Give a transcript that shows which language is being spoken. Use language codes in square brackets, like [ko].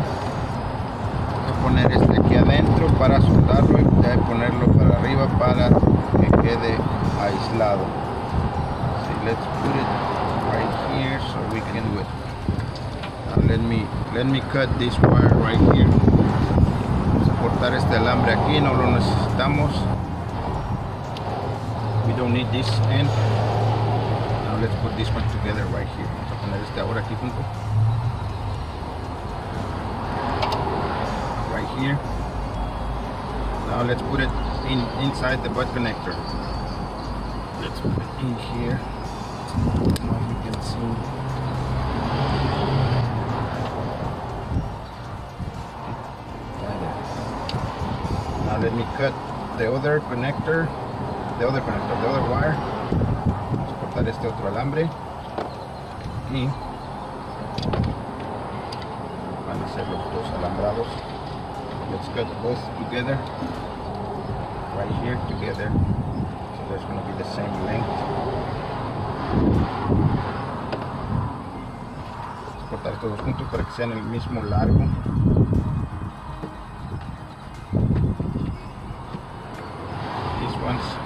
[es] Voy a poner este aquí adentro para soldarlo y voy a ponerlo para arriba para que quede aislado. [en] So let's put it right here so we can do it. Let me cut this wire right here. [es] Vamos a cortar este alambre aquí, no lo necesitamos. [en] We don't need this end. Now let's put this one together right here. [es] Vamos a poner este ahora aquí junto. [en] Right here. Now let's put it inside the butt connector. Let's put it in here. Now you can see. Right there. Now let me cut the other connector. The other wire. [es] Vamos a cortar este otro alambre y van a ser los dos alambrados. [en] Let's cut both together right here together, so there's going to be the same length. [es] Vamos a cortar todos juntos para que sean el mismo largo. [en] These ones.